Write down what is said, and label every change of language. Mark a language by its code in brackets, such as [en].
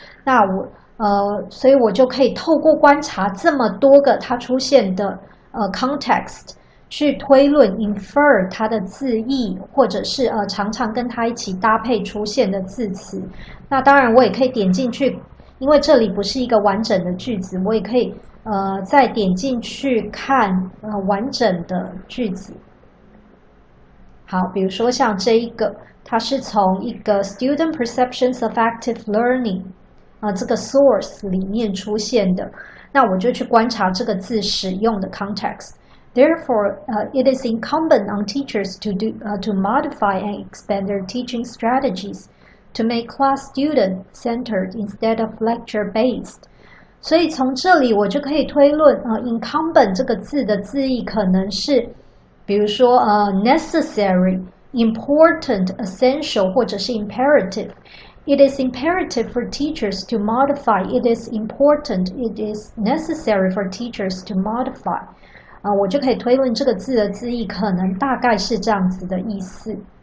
[zh] 那所以我就可以透过观察这么多个它出现的context，去推论 infer 它的字义，或者是常常跟它一起搭配出现的字词。那当然我也可以点进去，因为这里不是一个完整的句子，我也可以再点进去看完整的句子。好，比如说像这一个，它是从一个 [en] student perceptions of active learning [zh] 这个 [en] source [zh] 里面出现的，那我就去观察这个字使用的 [en] context。Therefore, it is incumbent on teachers to modify and expand their teaching strategies to make class student-centered instead of lecture-based. [zh] 所以从这里我就可以推论incumbent 这个字的字义可能是，比如说necessary、important、essential 或者是 imperative。 [en] It is imperative for teachers to modify. It is important. It is necessary for teachers to modify. [zh] 我就可以推论这个字的字义可能大概是这样子的意思。